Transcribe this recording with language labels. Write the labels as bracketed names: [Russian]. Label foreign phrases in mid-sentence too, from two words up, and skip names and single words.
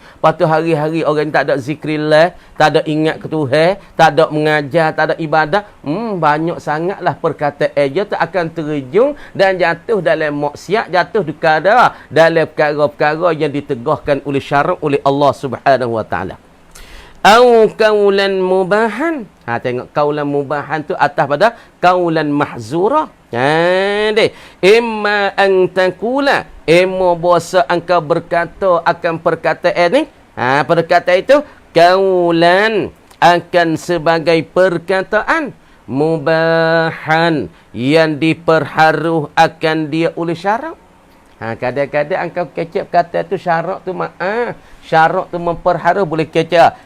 [Malay] Lepas tu hari-hari orang tak ada zikrillah, tak ada ingat ke Tuhan, tak ada mengajar, tak ada ibadah. Banyak sangatlah perkataan dia tak akan terjun dan jatuh dalam maksiat, jatuh dalam perkara-perkara yang ditegahkan oleh syarak oleh Allah [Arabic] سبحانه وتعالى. أو قولا مباحا. [Malay] Tengok [Arabic] قولا مباحا [Malay] tu atas pada [Arabic] قولا محظورا. [Malay] Deh. [Arabic] إما أن تقول. [Malay] Imma bahasa engkau berkata akan perkataan ni. Perkataan itu qaulan akan sebagai perkataan mubahan yang diperharuh akan dia oleh syarak. Kadang-kadang engkau kecek kata tu syarak tu syarak tu memperharuh boleh kecek.